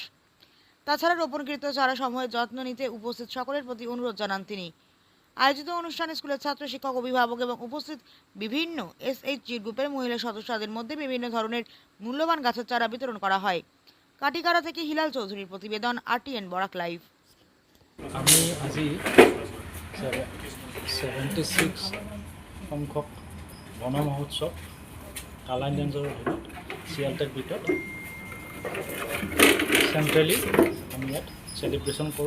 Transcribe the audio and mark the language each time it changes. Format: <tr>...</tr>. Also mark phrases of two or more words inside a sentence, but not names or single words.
<bn>তাছাড়া রোপণকৃত চারা সমূহের যত্ন নিতে উপস্থিত সকলের প্রতি অনুরোধ জানান তিনি। আয়োজিত অনুষ্ঠানে স্কুলের ছাত্র, শিক্ষক, অভিভাবক এবং উপস্থিত বিভিন্ন এসএইচজি গ্রুপের মহিলা সদস্যদের মধ্যে বিভিন্ন ধরনের মূল্যবান গাছের চারা বিতরণ করা হয়। কাটিকারা থেকে হিলাল চৌধুরীর প্রতিবেদন, RTN বরাক লাইভ।</bn> <as>আমি আজি 76 সংখ্যক বন মহোৎসৱ কালাইন ৰেঞ্জৰ অধীনত শিয়ালটেক বিটত চেণ্ট্ৰেলি আমি ইয়াত চেলিব্ৰেশ্যন কৰোঁ।</as>